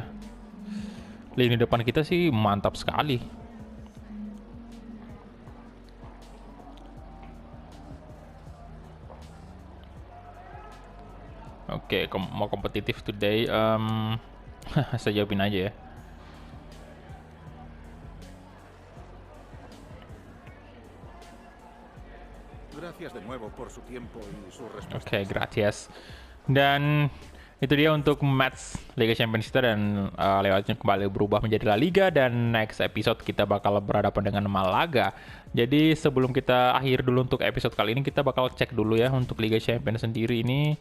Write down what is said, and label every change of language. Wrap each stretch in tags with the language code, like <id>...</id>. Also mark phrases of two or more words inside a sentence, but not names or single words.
<id>Lini depan kita sih mantap sekali. Oke, mau kompetitif today. Saya jawabin aja ya.</id> <es>Gracias de nuevo por su tiempo y sus respuestas. Oke, gracias.</es> <id>Dan itu dia untuk match Liga Champions kita, dan lewatnya kembali berubah menjadi La Liga, dan</id> <en>next episode</en> <id>kita bakal berhadapan dengan Malaga. Jadi sebelum kita akhir dulu untuk episode kali ini, kita bakal cek dulu ya untuk Liga Champions sendiri ini.</id>